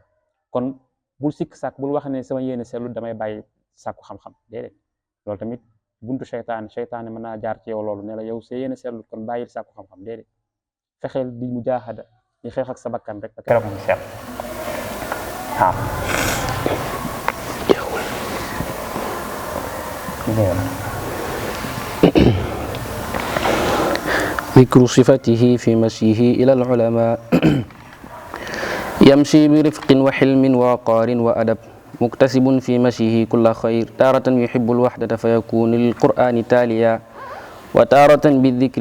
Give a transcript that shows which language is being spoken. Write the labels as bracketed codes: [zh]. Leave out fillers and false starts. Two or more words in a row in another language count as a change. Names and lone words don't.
[wo] kon bul sikk sàkk bul wax ne sama yéene sellu damay bàyyi sàkku xam-xam déedéet loolu tamit buntu seytaane mën naa jaar ci yow loolu ne la yow sa yéene sellu kon bàyyil sàkku xam-xam déedéet fexeel di mujaahada di xeex ak sa bakkan rek ba keroog mu sell. waaw [ar] ذكر صفته في مشيه إلى العلماء يمشي برفق وحلم ووقار وأدب مكتسب في مشيه كل خير تارة يحب الوحدة فيكون للقرآن تاليا وتارة بالذكر